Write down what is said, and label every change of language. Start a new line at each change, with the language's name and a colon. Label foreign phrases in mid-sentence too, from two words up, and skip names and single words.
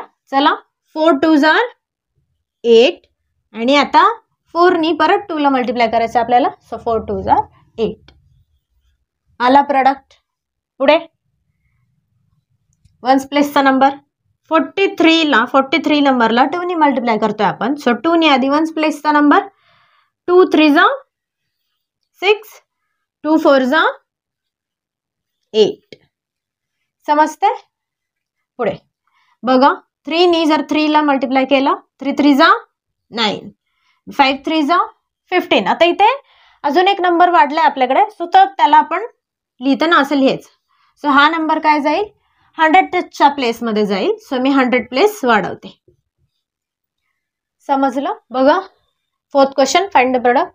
Marathi: चला 4
English: 2s are
Marathi: 8 आणि आता 4 नी परत 2 ला मल्टिप्लाय करायचं आपल्याला. सो 4
English: 2s are
Marathi: 8. आला प्रोडक्ट. पुढे 1s प्लेसचा नंबर 43 नंबरला 2 नी मल्टिप्लाय करतोय आपण. सो 2 नी आधी 1s प्लेसचा नंबर.
English: 2 3s are 6, 2 4s are 8.
Marathi: समजते? पुढे बघा 3 नी जर 3 ला मल्टिप्लाय केला
English: 3 3s are 9, 5 3s are 15.
Marathi: आता इथे अजून एक नंबर वाढलाय आपल्याकडे. सो तर त्याला आपण लिहिताना असं लिहायचं. सो हा नंबर काय जाईल 100च्या प्लेस मध्ये जाईल. सो मी 100 प्लेस वाढवते. समजलं?
English: बघा fourth question. find the product.